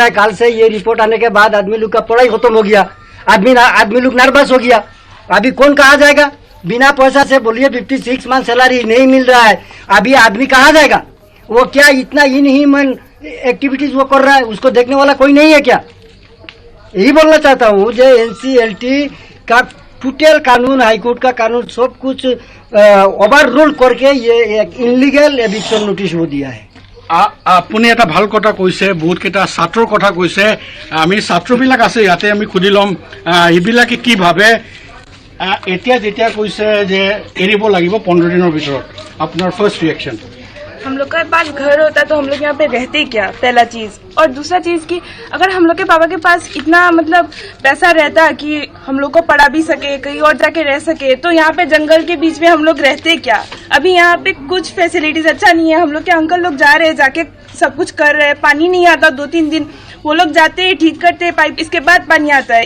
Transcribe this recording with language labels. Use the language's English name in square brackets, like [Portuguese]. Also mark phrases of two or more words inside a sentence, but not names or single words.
[Hindi] है कल से ये रिपोर्ट आने के बाद आदमी लोग का पढ़ाई खत्म हो गया आदमी लोग नर्वस हो गया अभी कौन कहाँ जाएगा बिना पैसा से बोलिए 56 [English] month salary [Hindi] नहीं मिल रहा है अभी आदमी कहाँ जाएगा वो क्या इतना [English] inhuman activities [Hindi] वो कर रहा है उसको देखने वाला कोई नहीं है क्या यही बोलना चाहता हूँ जो एनसीएलटी का टोटल कानून हाईकोर्ट का कानून सब कुछ [English] over rule [Hindi] करके ये एक [English] illegal eviction notice [Hindi] वो दिया है [Assamese] আপুনি এটা ভাল কথা কৈছে, বহুতকেইটা ছাত্ৰৰ কথা কৈছে। আমি ছাত্ৰবিলাক আছে ইয়াতে, আমি সুধি ল'ম এইবিলাকে কি ভাবে। এতিয়া যেতিয়া কৈছে যে এৰিব লাগিব 15 দিনৰ ভিতৰত, আপোনাৰ [English] first reaction? [Hindi] हम लोग के पास घर होता तो हम लोग यहाँ पे रहते क्या, पहला चीज। और दूसरा चीज कि अगर हम लोग के पापा के पास इतना मतलब पैसा रहता कि हम लोग को पढ़ा भी सके, कहीं और जाके रह सके, तो यहाँ पे जंगल के बीच में हम लोग रहते क्या। अभी यहाँ पे कुछ फैसिलिटीज अच्छा नहीं है। हम लोग के अंकल लोग जा रहे हैं, जाके सब कुछ कर रहे हैं, पानी नहीं आता 2-3 दिन, वो लोग जाते हैं ठीक करते हैं पाइप, इसके बाद पानी आता है।